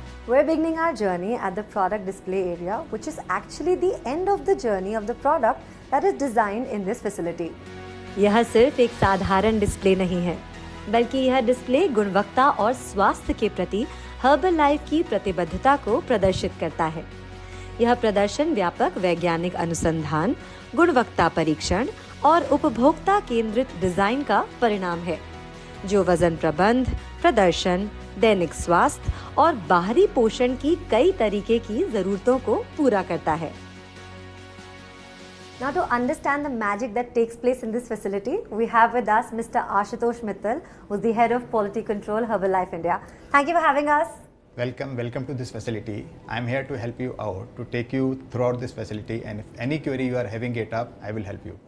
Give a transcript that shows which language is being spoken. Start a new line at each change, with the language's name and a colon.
English: We're beginning our journey at the product display area, which is actually the end of the journey of the product that is designed in this facility.
Hindi: यह सिर्फ एक साधारण display नहीं है, बल्कि यह display गुणवत्ता और स्वास्थ्य के प्रति Herbalife की प्रतिबद्धता को प्रदर्शित करता है। यह प्रदर्शन व्यापक वैज्ञानिक अनुसंधान, गुणवत्ता परीक्षण और उपभोक्ता केंद्रित डिजाइन का परिणाम है, जो वजन प्रबंध, प्रदर्शन, दैनिक स्वास्थ्य और बाहरी पोषण की कई तरीके की जरूरतों को पूरा करता है।
English: Now, to understand the magic that takes place in this facility, we have with us Mr. Ashutosh Mittal, who is the head of quality control Herbalife India. Thank you for having us. Welcome to this facility. I'm here to help you out, to take you throughout this facility, and if any query you are having it up, I will help you.